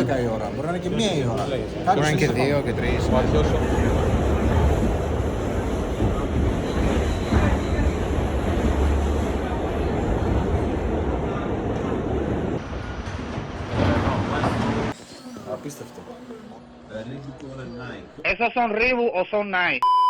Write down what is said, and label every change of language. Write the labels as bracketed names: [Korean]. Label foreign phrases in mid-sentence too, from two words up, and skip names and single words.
[Greek] η ώρα, μπορεί να είναι και 1 η ώρα. Μπορεί να είναι και 2 και 3. Απίστευτο. [Spanish] Esos son Reebok o son Nike.